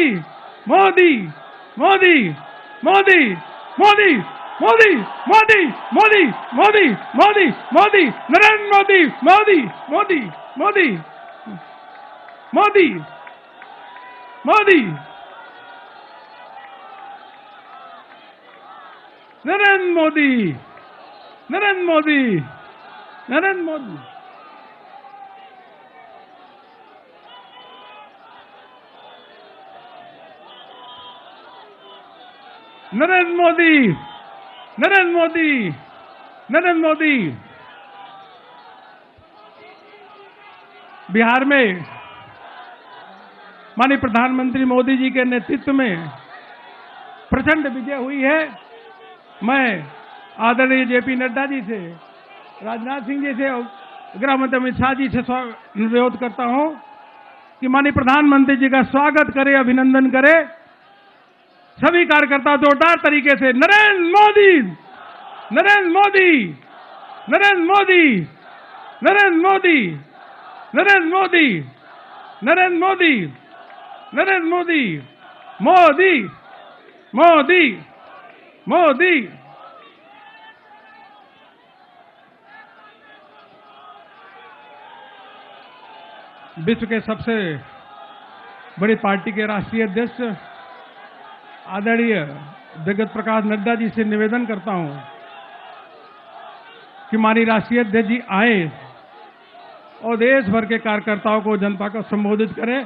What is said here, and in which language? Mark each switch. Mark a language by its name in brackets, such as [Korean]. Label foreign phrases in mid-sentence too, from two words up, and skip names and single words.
[Hindi] मोदी, मोदी, मोदी, मोदी, मोदी, मोदी, मोदी, मोदी, मोदी, मोदी, नरेंद्र मोदी, मोदी, मोदी, मोदी, मोदी, मोदी, नरेंद्र मोदी, नरेंद्र मोदी, नरेंद्र मोदी। नरेंद्र मोदी, नरेंद्र मोदी, नरेंद्र मोदी। बिहार में माननीय प्रधानमंत्री मोदी जी के नेतृत्व में प्रचंड विजय हुई है। मैं आदरणीय जेपी नड्डा जी से, राजनाथ सिंह जी से और गृह मंत्री अमित शाह जी से अनुरोध करता हूं कि माननीय प्रधानमंत्री जी का स्वागत करें, अभिनंदन करें। सभी कार्यकर्ता जोरदार तरीके से नरेंद्र मोदी, नरेंद्र मोदी, नरेंद्र मोदी, नरेंद्र मोदी, नरेंद्र मोदी, नरेंद्र मोदी, नरेंद्र मोदी, मोदी, मोदी, मोदी। विश्व के सबसे बड़ी पार्टी के राष्ट्रीय अध्यक्ष आदरणीय जगत प्रकाश नड्डा जी से निवेदन करता हूं कि माननीय राष्ट्रीय अध्यक्ष जी आए और देश भर के कार्यकर्ताओं को, जनता को संबोधित करें।